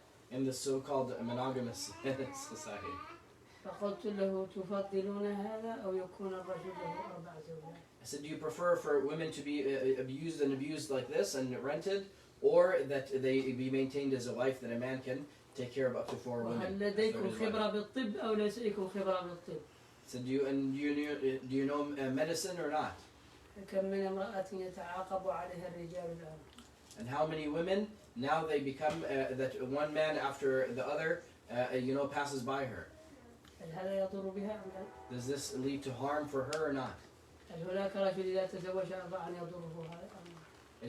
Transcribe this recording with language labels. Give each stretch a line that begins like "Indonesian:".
English: In the so-called monogamous society.
Arabic: فقلت له تفضلون هذا أو يكون الرجل له 4 زوجات؟
English: I said, do you prefer for women to be abused like this and rented, or that they be maintained as a wife that a man can take care of up to 4 women?
Arabic: وهل لديكم خبرة بالطب أو ليس لكم خبرة بالطب؟
English: So do you know medicine or not?
Arabic: كم من امرأة يتعاقب عليها الرجال الآن؟
English: And how many women now they become that one man after the other passes by her?
Arabic: هل هذا يضر بها أم لا؟
English: Does this lead to harm for her or not?
Arabic: هل هناك رجل إذا تزوج 4 يضره هذا أم لا؟